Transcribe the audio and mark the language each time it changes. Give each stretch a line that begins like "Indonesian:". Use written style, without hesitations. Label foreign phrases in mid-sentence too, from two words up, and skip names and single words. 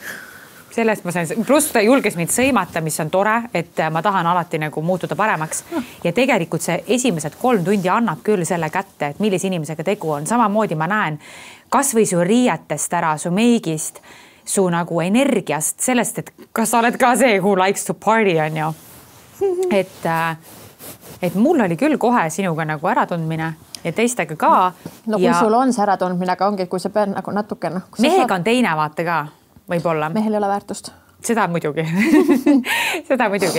Estonian: Sellest ma sain, pluss ta julges mind sõimata, mis on tore, et ma tahan alati nagu muutuda paremaks. Ja tegelikult see esimesed 3 tundi annab küll selle kätte, et millise inimesega tegu on. Samamoodi ma näen kas või su riietest ära, su meigist, su nagu energiast, sellest, et kas sa oled ka see,
English: who likes to party
Estonian: on ju. Et mul oli küll kohe sinuga nagu äratundmine ja teistega ka. No kui sul on see äratundmine, aga ongi, kui sa pead nagu natuke... Mehega on teine vaate ka, võib-olla. Mehel ei ole väärtust. Seda muidugi. Seda muidugi.